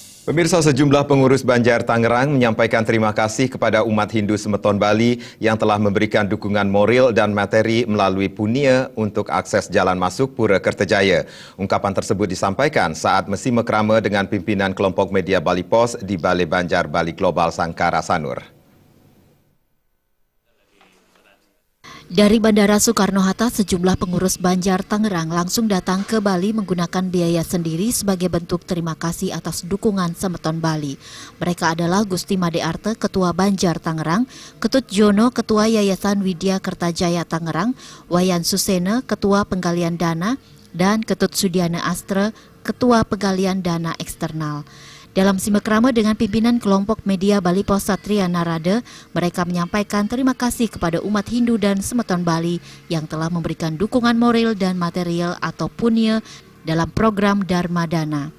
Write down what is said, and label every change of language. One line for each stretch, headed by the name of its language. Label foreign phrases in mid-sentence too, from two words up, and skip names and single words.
Indonesian: Pemirsa, sejumlah pengurus Banjar Tangerang menyampaikan terima kasih kepada umat Hindu Semeton Bali yang telah memberikan dukungan moral dan materi melalui punia untuk akses jalan masuk Pura Kertajaya. Ungkapan tersebut disampaikan saat mesi mekrama dengan pimpinan kelompok media Bali Pos di Balai Banjar Bali Global Sangkara Sanur. Dari Bandara Soekarno-Hatta, sejumlah pengurus Banjar Tangerang langsung datang ke Bali menggunakan biaya sendiri sebagai bentuk terima kasih atas dukungan Semeton Bali. Mereka adalah Gusti Made Arte, Ketua Banjar Tangerang, Ketut Jono, Ketua Yayasan Widya Kertajaya Tangerang, Wayan Susena, Ketua Penggalian Dana, dan Ketut Sudiana Astre, Ketua Penggalian Dana Eksternal. Dalam simekrama dengan pimpinan kelompok media Bali Pos Satria Narada, mereka menyampaikan terima kasih kepada umat Hindu dan Semeton Bali yang telah memberikan dukungan moral dan material atau punya dalam program Dharma Dana.